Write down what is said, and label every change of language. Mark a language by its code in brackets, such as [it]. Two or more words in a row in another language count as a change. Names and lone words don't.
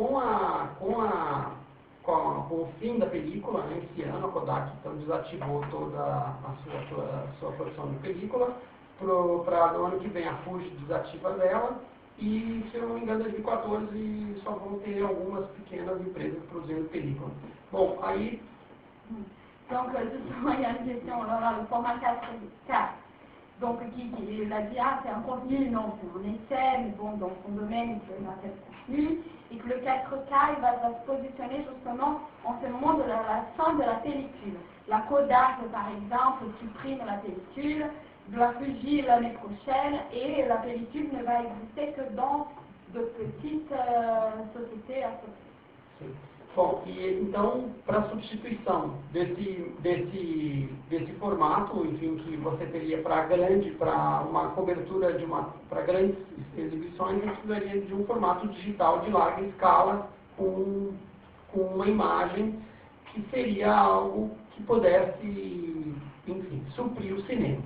[pt] Com o fim da película, né, esse ano, a Kodak então, desativou toda a sua produção de película, para no ano que vem a Fuji desativa dela, e se eu não me engano, em 2014 só vão ter algumas pequenas empresas produzindo película. Bom, aí... [fr] Donc, justement, il y a une question, alors là, le format 4K. donc il a dit, ah, c'est un contenu, non, c'est un essai, mais bon, dans son domaine, il va faire contenu, et que le 4K, il va se positionner justement en ce moment de la fin de la pellicule. La Kodak, par exemple, supprime la pellicule, de la Fuji l'année prochaine, et la pellicule ne va exister que dans de petites sociétés associées. [pt] Bom, e então, para substituição desse formato, enfim, que você teria para uma cobertura para grandes exibições, a gente precisaria de um formato digital de larga escala com uma imagem que seria algo que pudesse, enfim, suprir o cinema.